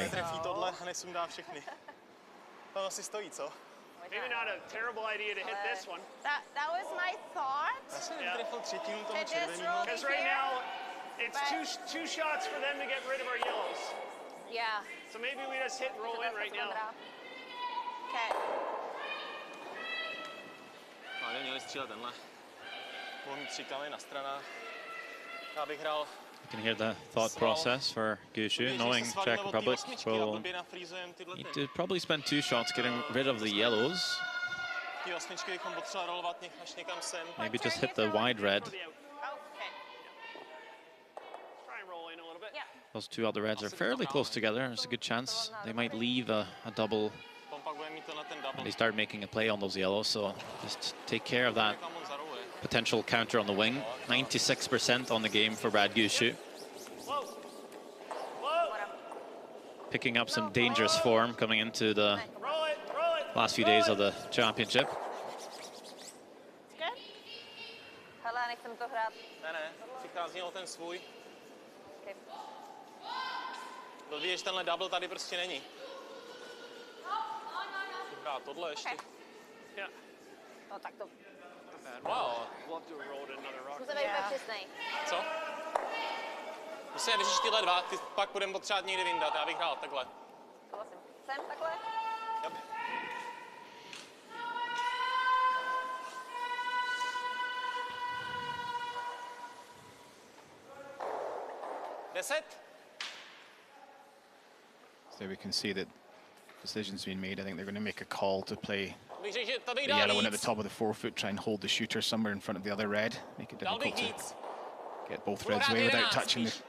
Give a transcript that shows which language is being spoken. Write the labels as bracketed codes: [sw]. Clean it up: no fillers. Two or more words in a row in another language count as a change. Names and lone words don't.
[en] Maybe not a terrible idea to hit this one. That was my thought. Because right now, it's two shots for them to get rid of our yellows. Yeah. So maybe we just hit roll in right now. Okay. [cs] No, neměli střílet tenhle. Mohl mít 3 kameny na stranách. Já bych hrál. [en] You can hear the thought process for Gushu, knowing Czech Republic will need to probably spend 2 shots getting rid of the yellows. [cs] Ty osmičky bychom potřebovali rolovat až někam sem. [en] Maybe just hit the wide red. Okay. Try and roll in a little bit. Yeah. Those 2 other reds are fairly close together. There's a good chance they might leave a double [cs] Tom pak bude mít tenhle ten double. [en] when they start making a play on those yellows. So just take care of that potential counter on the wing. 96% on the game for Brad Gushu. Whoa. Whoa. Picking up some dangerous form coming into the Roll it. Roll it. last few days of the championship. Good. [cs] Hele, nechcem to hrát. Ne, přichází o ten svůj. [en] Okay. [cs] Blbý, že tenhle double tady prostě není. Hrát tohle ještě. [en] Okay. Yeah. [cs] No tak to. [en] Wow. Love to have rolled another rock. [cs] Musíme být přesnej. Co? Musíme vyřešit tyhle 2, ty pak budeme potřebovat někdy vyndat, já bych hrál takhle. Souhlasím. Sem takhle? Yep. Deset? [en] So we can see that decisions being made. I think they're going to make a call to play [cs] Bych řekl, že to bych [en] the [cs] dal [en] yellow one at the [cs] víc. [en] top of the forefoot, try and hold the shooter somewhere in front of the other red, make it [cs] Dal bych [en] difficult to [cs] víc. [en] get both [cs] Budu [en] reds [cs] hrát [en] away without [cs] 11 [en] touching [cs] spíš.